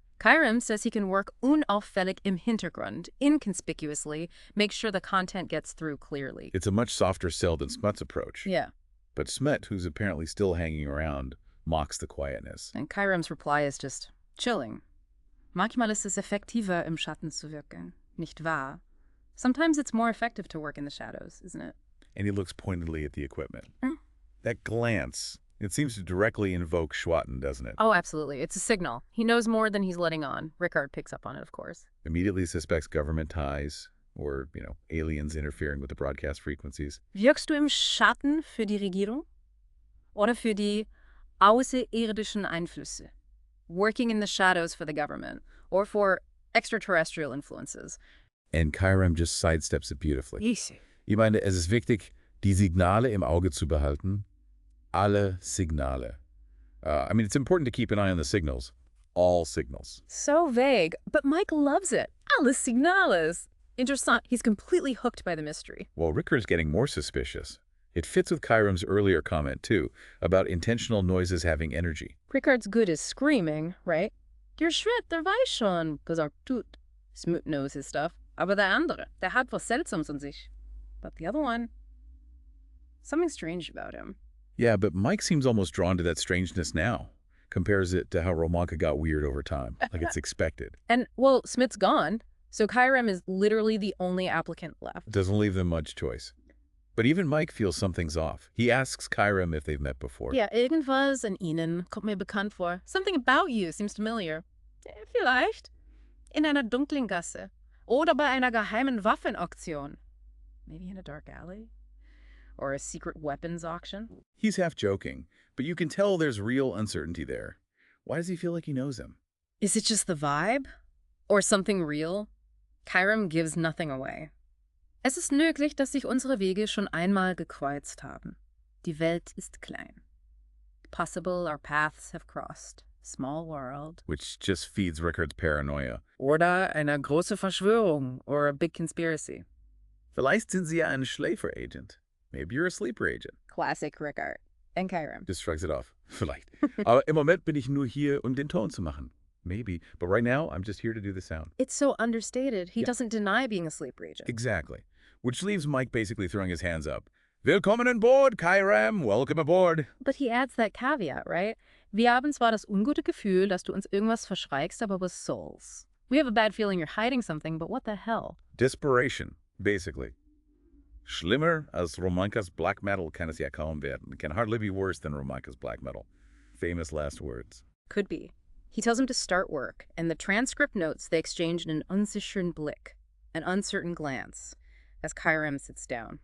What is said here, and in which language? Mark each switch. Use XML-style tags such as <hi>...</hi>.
<en>Kyrem says he can work</en> <de>unauffällig im Hintergrund,</de> <en>inconspicuously, make sure the content gets through clearly. It's a much softer sell than Smet's approach. Yeah. But Smet, who's apparently still hanging around, mocks the quietness. And Kyrem's reply is just chilling.</en> <de>Manchmal ist es effektiver, im Schatten zu wirken, nicht wahr?</de> <en>Sometimes it's more effective to work in the shadows, isn't it? And he looks pointedly at the equipment. That glance, it seems to directly invoke Schwatten, doesn't it? Oh, absolutely. It's a signal. He knows more than he's letting on. Rickard picks up on it, of course. Immediately suspects government ties or, aliens interfering with the broadcast frequencies.</en> <de>Wirkst du im Schatten für die Regierung? Oder für die außerirdischen Einflüsse?</de> <en>Working in the shadows for the government or for extraterrestrial influences. And Kyrem just sidesteps it beautifully. Easy.</en> <de>Ich meine, es ist wichtig, die Signale im Auge zu behalten. Alle Signale.</de> <en>It's important to keep an eye on the signals. All signals. So vague, but Mike loves it.</en> <de>Alle Signales. Interessant.</de> <en>He's completely hooked by the mystery. Well, Ricker's getting more suspicious. It fits with Kyrem's earlier comment, too, about intentional noises having energy. Rickard's good as screaming, right?</en> <de>Der Schritt, der weiß schon, gesagt tut.</de> <en>Smoot knows his stuff.</en> <de>Aber der andere, der hat was Seltsames an sich.</de> <en>But the other one, something strange about him. Yeah, but Mike seems almost drawn to that strangeness now. Compares it to how Romanka got weird over time, like it's expected. And, well, Smith's gone, so Kyrem is literally the only applicant left. Doesn't leave them much choice. But even Mike feels something's off. He asks Kyrem if they've met before.</en> <de>Ja, irgendwas an Ihnen kommt mir bekannt vor.</de> <en>Something about you seems familiar.</en> <de>Vielleicht in einer dunklen Gasse oder bei einer geheimen Waffenauktion.</de> <en>Maybe in a dark alley? Or a secret weapons auction? He's half joking, but you can tell there's real uncertainty there. Why does he feel like he knows him? Is it just the vibe? Or something real? Kyrem gives nothing away.</en> <de>Es ist möglich, dass sich unsere Wege schon einmal gekreuzt haben. Die Welt ist klein.</de> <en>Possible our paths have crossed. Small world. Which just feeds Rickard's paranoia.</en> <de>Oder eine große Verschwörung,</de> <en>or a big conspiracy.</en> <de>Vielleicht sind Sie ja ein Schläfer-Agent.</de> <en>Maybe you're a sleeper agent. Classic Rickard. And Kyrem. Just shrugs it off.</en> <de>Vielleicht. Aber im Moment bin ich nur hier, den Ton zu machen.</de> <en>Maybe. But right now, I'm just here to do the sound. It's so understated. He doesn't deny being a sleeper agent. Exactly. Which leaves Mike basically throwing his hands up.</en> <de>Willkommen an Bord, Kyrem.</de> <en>Welcome aboard. But he adds that caveat, right?</en> <de>Wir haben zwar das ungute Gefühl, dass du uns irgendwas verschweigst, aber was soll's?</de> <en>We have a bad feeling you're hiding something, but what the hell? Desperation, basically.</en> <de>Schlimmer als Romankas black metal kann es ja kaum werden.</de> <en>It can hardly be worse than Romankas black metal. Famous last words. Could be. He tells him to start work, and the transcript notes they exchanged an</en> <de>unsicheren Blick,</de> <en>an uncertain glance, as Kyrem sits down.</en>